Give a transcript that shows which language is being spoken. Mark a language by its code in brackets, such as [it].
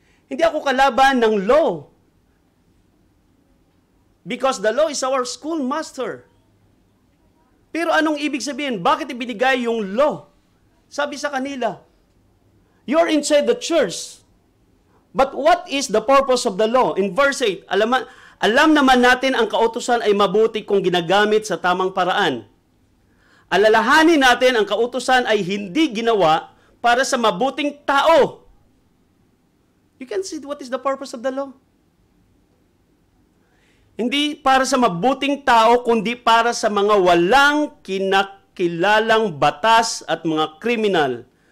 [tl] Hindi ako kalaban ng law. [en] Because the law is our schoolmaster. [tl] Pero anong ibig sabihin? Bakit ibinigay yung law? Sabi sa kanila, [en] you're inside the church. But what is the purpose of the law? [tl] In verse 8, alam naman natin ang kautusan ay mabuti kung ginagamit sa tamang paraan. Alalahanin natin ang kautusan ay hindi ginawa para sa mabuting tao. [en] You can see what is the purpose of the law. [tl] Hindi para sa mabuting tao, kundi para sa mga walang kinakilalang batas at mga kriminal.